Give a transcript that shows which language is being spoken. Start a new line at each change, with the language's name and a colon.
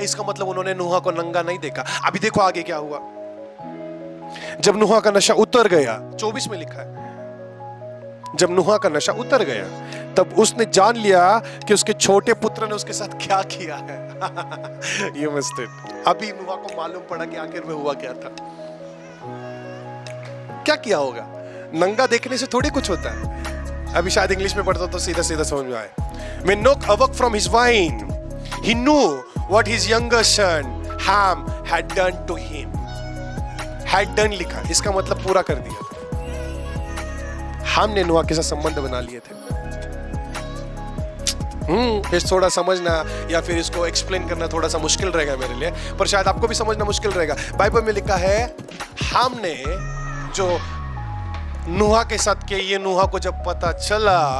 Hindi: इसका मतलब उन्होंने नूह को नंगा नहीं देखा। अभी देखो आगे क्या हुआ। जब नूह का नशा उतर गया, 24 में लिखा है, जब नूह का नशा उतर गया तब उसने जान लिया कि उसके छोटे पुत्र ने उसके साथ क्या किया है।
English: You missed it.
Hindi: अभी नूह को मालूम पड़ा कि आखिर में हुआ क्या था। क्या किया होगा? नंगा देखने से थोड़ी कुछ होता है। अभी शायद इंग्लिश में पढ़ता तो सीधा सीधा समझ में आए।
English: When Noah awoke from his wine, he knew what his younger son Ham had done to him. Had done
Hindi: लिखा, इसका मतलब पूरा कर दिया था। हमने नूह के साथ संबंध बना लिए थे। इस थोड़ा समझना या फिर इसको एक्सप्लेन करना थोड़ा सा मुश्किल रहेगा मेरे लिए, पर शायद आपको भी समझना मुश्किल रहेगा। बाइबल में लिखा है हमने जो नूह के साथ किया, ये नूह को जब पता चला।